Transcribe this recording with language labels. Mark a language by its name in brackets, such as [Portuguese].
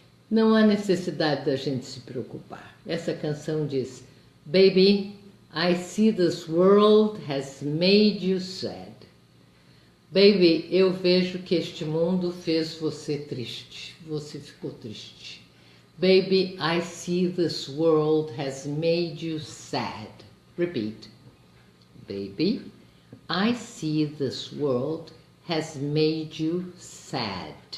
[Portuguese] Não há necessidade da gente se preocupar. Essa canção diz, [English] Baby, I see this world has made you sad. [Portuguese] Baby, eu vejo que este mundo fez você triste. Você ficou triste. [English] Baby, I see this world has made you sad. Repeat. Baby, I see this world has made you sad.